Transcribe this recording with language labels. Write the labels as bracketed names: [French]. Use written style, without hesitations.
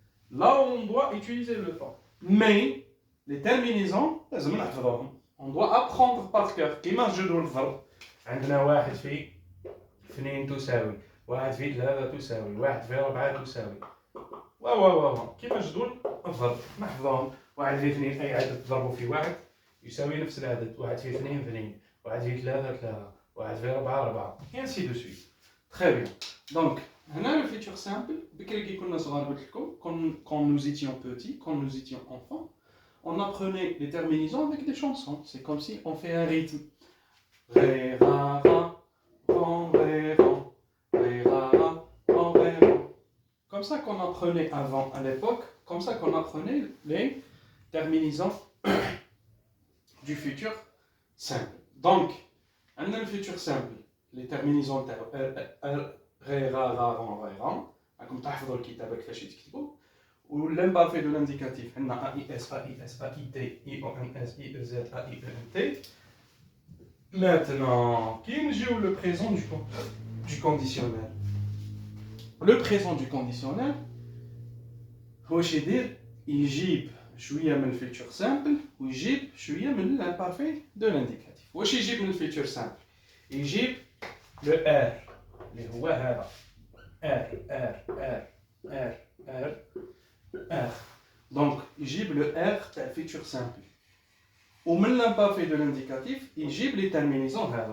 [French] là où on doit utiliser le temps mais les terminaisons [Arabic] لازم نحفظوهم [French] on doit apprendre par cœur [Arabic] كيما جدول الضرب عندنا واحد في 2 تساوي واحد في 3 تساوي واحد في 4 تساوي واو كيما جدول الضرب نحفظوهم واحد في 2 اي عدد تضربوا في واحد يساوي نفس العدد واحد في 2 2 واحد في 3 3 واحد في 4 4 [French] et ainsi de suite. Très bien. Donc هنا le futur simple [Arabic] بكري كي كنا صغار قلت لكم [French] quand nous étions petits quand nous étions enfants on apprenait les terminaisons avec des chansons. C'est comme si on fait un rythme. Ré, ra, ra, ran, ré, ran, ré, ra, ra, ran, ré, ran. Comme ça qu'on apprenait avant, à l'époque, comme ça qu'on apprenait les terminaisons du futur simple. Donc, on a le futur simple, les terminaisons ré, ra, ra, ran, ré, ran. [Arabic] Comme تحفظوا الكتاب كيفاش يتكتبوا. [French] Ou l'imparfait de l'indicatif, on a AIS, AIS, AIT, IONS, IEZ, AIENT. Maintenant, qui est le présent du conditionnel? Le présent du conditionnel, [Arabic] واش يدير يجيب شويه من الفيتشر سامبل ويجيب شويه من [French] l'imparfait de l'indicatif. [Arabic] واش يجيب من الفيتشر سامبل؟ يجيب le R اللي هو هذا R R R R R R. Donc, يجيب le R تاع futur simple. [French] Ou même l'imparfait de l'indicatif, il gît les terminaisons.